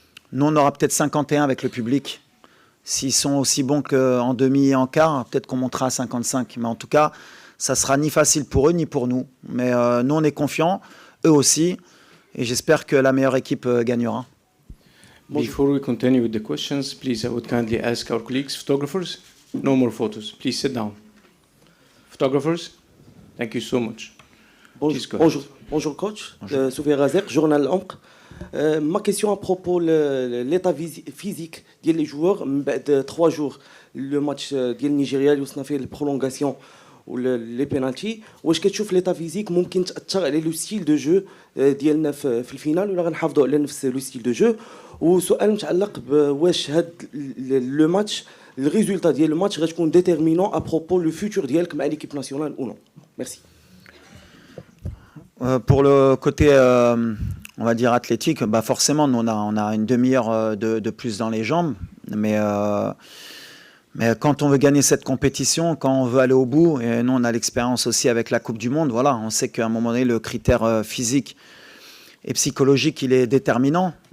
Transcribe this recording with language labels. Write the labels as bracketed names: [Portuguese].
[French] Nous, on aura peut-être 51 avec le public. S'ils sont aussi bons qu'en demi et en quart, peut-être qu'on montera à 55. Mais en tout cas, ça ne sera ni facile pour eux, ni pour nous. Mais nous, on est confiants, eux aussi. Et j'espère que la meilleure équipe gagnera. [English] Before we continue with the questions, please, I would kindly ask our colleagues, photographers, no more photos. Please sit down. Photographers, thank you so much. [French] Bonjour coach, Soufiane Razek, journal Ankh. Ma question à propos de l'état physique des joueurs de 3 jours. Le match du Nigeria, où on a fait la prolongation ou les penalties. [Arabic] واش كتشوف l'état physique ممكن تأثر على لو ستيل دو جو ديالنا في الفينال ولا غنحافظوا على نفس لو ستيل دو جو؟ وسؤال متعلق بواش هاد لو ماتش الريزولتا ديال لو ماتش غتكون ديتيرمينون ا بروبو لو فيتور ديالك مع ليكيب ناسيونال او نو؟ ميرسي. [French] Pour le côté, on va dire athlétique, forcément, nous, on a une demi-heure de plus dans les jambes, mais Mais quand on veut gagner cette compétition, quand on veut aller au bout, et nous on a l'expérience aussi avec la Coupe du Monde, voilà, on sait qu'à un moment donné, le critère physique et psychologique, il est déterminant.